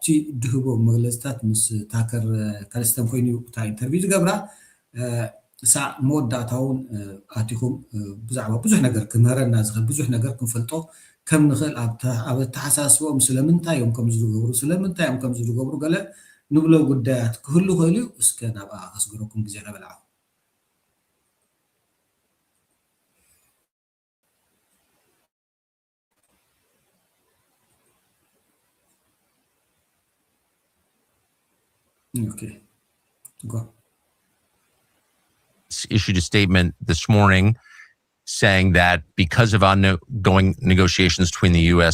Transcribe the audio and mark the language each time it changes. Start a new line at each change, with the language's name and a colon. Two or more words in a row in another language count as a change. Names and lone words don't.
Tigrinya: ድህቦ መግለፅታት ምስ ታከር ካልስተን ኮይኑ እታ ኢንተርቪው ዝገብራ ሳዕ መወዳእታ እውን ኣቲኩም ብዛዕባ ብዙሕ ነገር ክምህረና ዝኽእል ብዙሕ ነገር ክንፈልጦ ከም ንኽእል ኣብ ተሓሳስቦም ስለምንታይ እዮም ከምዚ ዝገብሩ ስለምንታይ እዮም ከምዚ ዝገብሩ ገለ ንብሎ ጉዳያት ክህሉ ክእሉ እዩ እስከ ናብኣ ከስግረኩም ግዜ ከበልዓ
English: Okay, go. Issued a statement this morning saying that because of ongoing negotiations between the U.S.